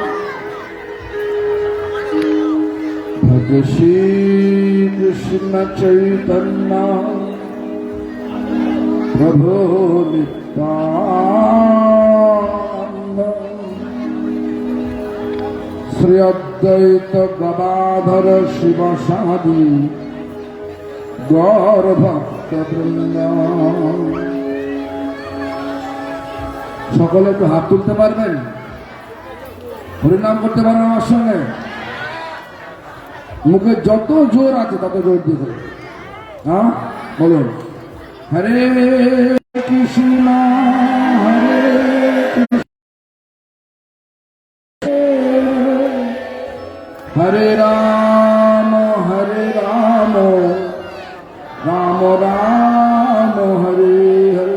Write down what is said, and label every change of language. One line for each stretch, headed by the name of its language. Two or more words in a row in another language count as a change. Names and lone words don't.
Sanskrit: भज श्री कृष्ण चैतन्य प्रभो नित्यानंद। श्री अद्वैत गदाधर शिवसादि गौर भक्त वृंद।
Bangla: সকলে একটু হাত তুলতে পারবেন, হরিনাম করতে পারবেন আমার সঙ্গে। মুখে যত জোর আছে তত জোর দিয়ে দেবেন। হ্যাঁ বলুন,
Sanskrit: হরে কৃষ্ণ হরে হরে রাম রাম রাম হরে হরে।